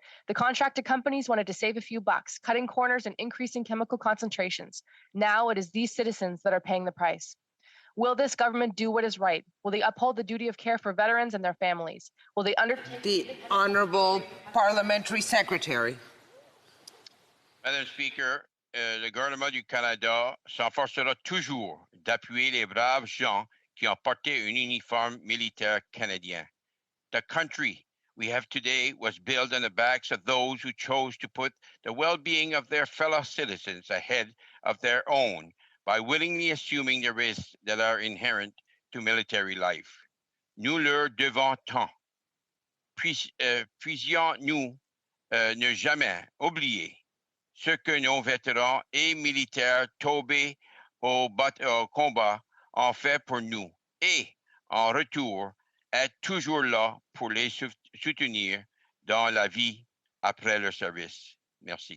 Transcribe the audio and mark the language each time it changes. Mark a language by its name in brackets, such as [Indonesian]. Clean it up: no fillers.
[English] The contracted companies wanted to save a few bucks, cutting corners and increasing chemical concentrations. Now it is these citizens that are paying the price. Will this government do what is right? Will they uphold the duty of care for veterans and their families? Will they undertake The Honourable Parliamentary Secretary. Madam Speaker, [French] le gouvernement du Canada s'efforcera toujours d'appuyer les braves gens qui ont porté un uniforme militaire canadien. [English] The country we have today was built on the backs of those who chose to put the well-being of their fellow citizens ahead of their own by willingly assuming the risks that are inherent to military life. [French] Nous leur devons tant. Puissions-nous ne jamais oublier ce que nos vétérans et militaires tombés au combat ont fait pour nous et, en retour, être toujours là pour les soutenir dans la vie après leur service. Merci.